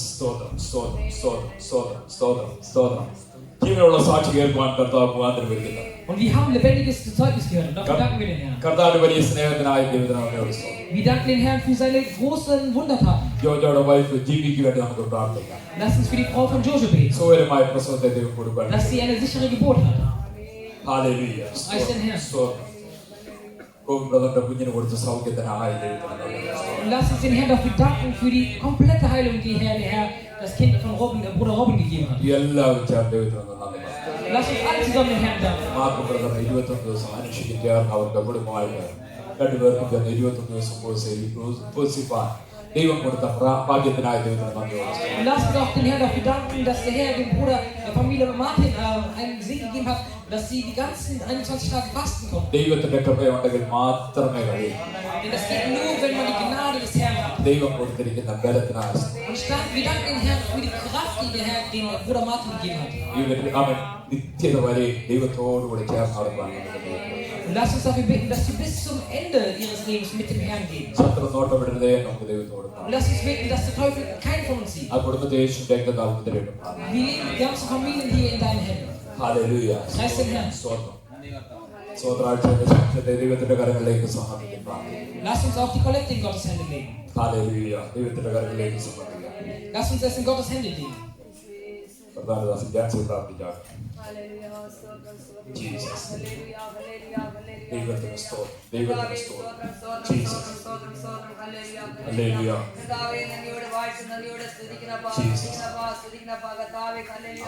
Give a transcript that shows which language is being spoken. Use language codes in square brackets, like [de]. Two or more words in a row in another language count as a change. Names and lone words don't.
[ml] Jesus, സ്തോത്രം സ്തോത്രം സ്തോത്രം സ്തോത്രം സ്തോത്രം സ്തോത്രം. ജീവനുള്ള സാക്ഷി കേൾക്കുവാൻ കർത്താവ് മുഖാന്തരം വരുന്നത്. [de] Und wir haben lebendiges Zeugnis gehört. Und dafür danken wir den Herrn. [ml] കർത്താവിന്റെ വലിയ സ്നേഹത്തിനായ ദൈവത്തിനോട് സ്തോത്രം. [de] Wir danken den Herrn für seine großen Wundertaten. [ml] ജോജോയുടെ വൈഫ് ജിബിക്ക് വേണ്ടി നമുക്ക് പ്രാർത്ഥിക്കാം. [de] Lass uns für die Frau von Jojo beten. [ml] സുഖകരമായ പ്രസവത്തെ ദൈവം കൊടുക്കാൻ. [de] Dass sie eine sichere Geburt hat. [ml] ഹല്ലേലൂയ. [de] Preis den Herrn. [ml] സ്തോത്രം. കോവിഡ് ബ്രദറിന്റെ കുഞ്ഞിന് കൊടുത്ത സൗഖ്യത്തിനായ ദൈവത്തിനോട്. [de] Und lass uns den Herrn dafür danken für die komplette Heilung, die der Herr das Kind von Bruder Robin gegeben hat. [ml] എല്ലാവരും ചേർന്ന് ദൈവത്തിനോട് നന്ദി. [de] Lass uns alle zusammen den Herrn danken. [ml] മാർക്ക് ബ്രദർ 21 ദിവസം അനുഷ്ഠിക്കാൻ അവരുടെ കുടുംബമായിട്ട് രണ്ടുപേർക്കും ചേർന്ന് 21 ദിവസം ഉപവസിപ്പാൻ ദൈവം കൊടുത്ത ഭാഗ്യത്തിനായ ദൈവത്തിന് നന്ദി. [de] Und lass uns auch den Herrn dafür danken, dass der Herr dem Bruder der Familie Martin einen Segen gegeben hat, dass sie die ganzen 21 Tage fasten konnten. [ml] ദൈവത്തിന്റെ കൃപയുണ്ടെങ്കിൽ മാത്രമേ കഴിയൂ. [de] Denn das geht nur, wenn man die Gnade des Herrn hat. [ml] ദൈവം കൊടുത്തിരിക്കുന്ന ബലത്തിനായി [de] Und wir danken den Herrn für die Kraft, die der Herr dem Bruder Martin gegeben hat. [ml] അവൻ നിത്യത വരെ ദൈവത്തോടുകൂടി ചേർന്ന് നടക്കാൻ. [de] Und lass uns dafür beten, dass sie bis zum Ende ihres Lebens mit dem Herrn gehen. [ml] ശത്രു നോട്ടമിടരുതേ നമുക്ക് ദൈവത്തോട്. [de] Und lass uns beten, dass der Teufel keinen von uns sieht. [ml] ആ കുടുംബത്തെ യേശുവിന്റെ രക്തത്താൽ മുദ്രയിടും. [de] Wir legen die ganze Familie hier in deinen Händen. [ml] ഹല്ലേലൂയ. [de] Preis den Herrn. [ml] സ്തോത്രം. സ്തോത്രാഴ്ചയുടെ ശക്തിയെ ദൈവത്തിന്റെ കരങ്ങളിലേക്ക് സമർപ്പിക്കാം. [de] Lass uns auch die Kollekte in Gottes Hände legen. [ml] ഹല്ലേലൂയ. ദൈവത്തിന്റെ കരങ്ങളിലേക്ക് സമർപ്പിക്കാം. [de] Lass uns das in Gottes Hände legen. [ml] പ്രധാനദാസൻ ജാൻസി പ്രാർത്ഥിക്കാം. ജീസസ്. ദൈവത്തിന്റെ സ്തോത്രം. ദൈവത്തിന്റെ സ്തോത്രം. ജീസസ്. ഹല്ലേലൂയ. കർത്താവേ നന്ദിയോടെ വാഴ്ത്തി നന്ദിയോടെ സ്തുതിക്കുന്നപ്പാ സ്തുതിക്കുന്നപ്പാ കർത്താവേ ഹല്ലേലൂയ.